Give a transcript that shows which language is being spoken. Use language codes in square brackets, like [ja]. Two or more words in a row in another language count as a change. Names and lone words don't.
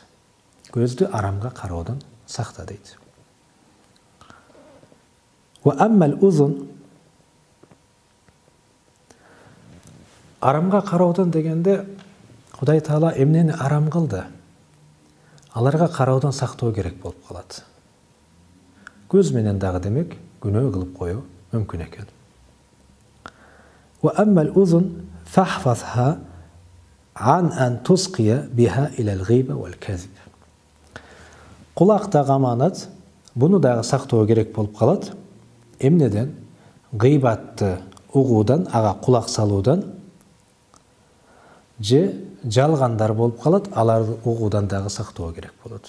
[ky] Көздү арамга кароодон сакта дейт. [ar] وأما الأذن, [ky] арамга кароодон дегенде Кудай Таала эмнени арам кылды? Аларга кароодон сактоо керек болуп калат. Көз менен дагы демек күнөө кылып коюу мүмкүн экен. [ar] وأما الأذن فاحفظها عن أن تصغي بها إلى الغيبة والكذب. [ky] Кулак дагы аманат, буну дагы сактоо керек болуп калат. Эмнеден? Гыйбатты угуудан, ага кулак салуудан, же жалгандар болуп калат, аларды угуудан дагы сактоо керек болот.